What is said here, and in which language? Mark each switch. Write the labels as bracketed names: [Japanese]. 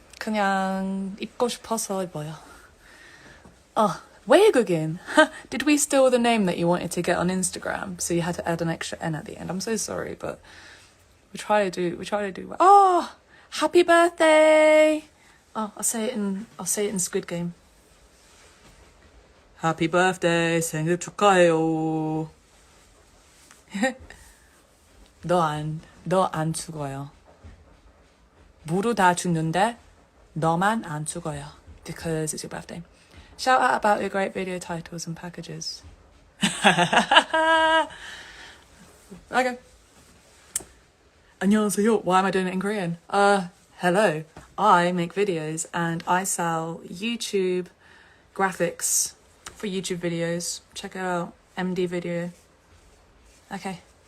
[Korean] 그냥 입고 싶어서 입어요. 외국인. [English] Did we steal the name that you wanted to get on Instagram? So you had to add an extra N at the end. I'm so sorry, but we try to do well. Oh, happy birthday! Oh, I'll say it in Squid Game. Happy birthday, [Korean] 생일 축하해요. 너 안 죽어요. 모두 다 죽는데 너만 안 죽어요. [English] Because it's your birthday. Shout out about your great video titles and packages. Okay. [Korean] 안녕하세요. [English] Why am I doing it in Korean? Hello. I make videos and I sell YouTube graphics for YouTube videos. Check it out. MD video. Okay.